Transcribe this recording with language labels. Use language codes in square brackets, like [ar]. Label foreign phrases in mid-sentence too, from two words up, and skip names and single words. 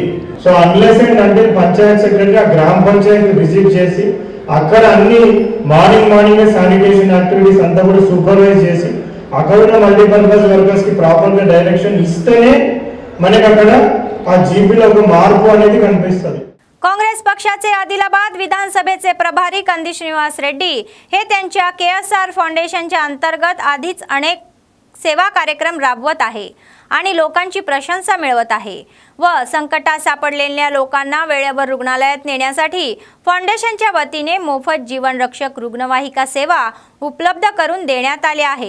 [en] so unless and [te] అంటే [en] panchayat secretary [te] ఆ గ్రామ పంచాయతీ విజిట్ చేసి అక్కడ అన్ని [en] morning sanitation activities [te] అంతా కూడా సూపర్వైజ్ చేసి అక్కడ ఉన్న [en] multipurpose workers [te] కి ప్రాపర్ గా డైరెక్షన్ ఇస్తేనే మనకి అక్కడ ఆ జీపీలో ఒక మార్పు అనేది కనిపిస్తుంది। [mr] काँग्रेस पक्षाचे आदिलाबाद विधानसभेचे प्रभारी कंदी श्रीनिवास रेड्डी हे त्यांच्या केएसआर फाउंडेशनच्या अंतर्गत आधीच अनेक सेवा कार्यक्रम राबवत आहे आणि लोकांची प्रशंसा मिळवत आहे व संकटात सापडलेल्या लोकांना वेळेवर रुग्णालयात नेण्यासाठी फाउंडेशनच्या वतीने मोफत जीवन रक्षक रुग्णवाहिका सेवा उपलब्ध करून देण्यात आली आहे।